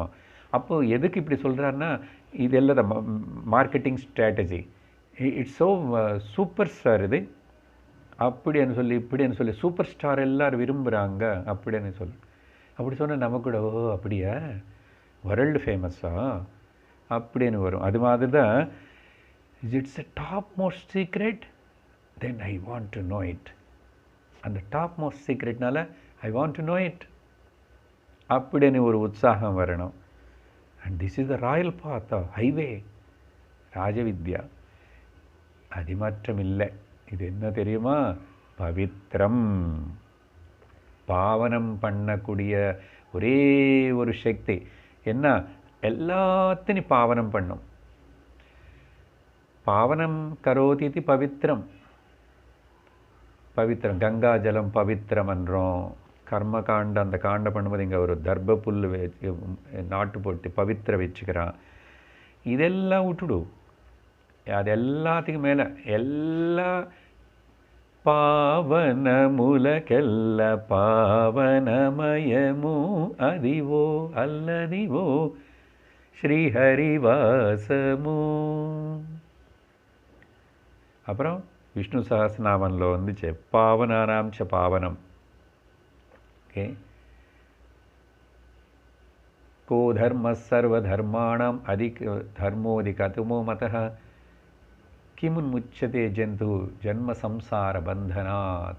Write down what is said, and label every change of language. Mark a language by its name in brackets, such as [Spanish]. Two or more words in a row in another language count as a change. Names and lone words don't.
[Tamil] அப்போது எதுக்கு இப்படி சொல்கிறாருன்னா இதெல்லாம் [English] marketing strategy. it's so super star [Tamil] இது அப்படின்னு சொல்லி இப்படின்னு சொல்லி [English] super star [Tamil] எல்லோரும் விரும்புகிறாங்க அப்படின்னு சொல்லி அப்படி சொன்னால் நம்ம கூட ஓ அப்படியா [English] world famous [Tamil] அப்படின்னு வரும். அது மாதிரி தான் [English] it's a top most secret, then I want to know it. அந்த top most secret-naala I want to know it [Tamil] அப்படின்னு ஒரு உற்சாகம் வரணும். [English] and this is the royal path, highway, Rajavidya. [Tamil] அது மாற்றம் இல்லை. இது என்ன தெரியுமா? பவித்ரம், பாவனம் பண்ணக்கூடிய ஒரே ஒரு சக்தி. என்ன? எல்லாத்தையும் பாவனம் பண்ணும். [Sanskrit] पावनं करोति पवित्रम्. पवित्रं गङ्गा जलं पवित्रम् என்றோம். [Tamil] கர்மகாண்டம் அந்த காண்டம் பண்ணும்போது இங்கே ஒரு தர்ப புல் நாட்டு போட்டு பவித்திர வச்சுக்கிறான். இதெல்லாம் விட்டுடு. அது எல்லாத்துக்கும் மேலே எல்லா [Telugu] పావనములకెల్ల పావనమయము అదివో అల్లదివో [Tamil] ஸ்ரீஹரிவாசமோ. அப்புறம் விஷ்ணு சஹஸ்ரநாமன்ல வந்துச்சு [Sanskrit] पावनानां च पावनम्. ஓகே, को धर्म सर्वधर्माणां धर्मोऽधिकतमो मतः किमुन्मुच्यते जन्तु जन्म संसार बन्धनात्.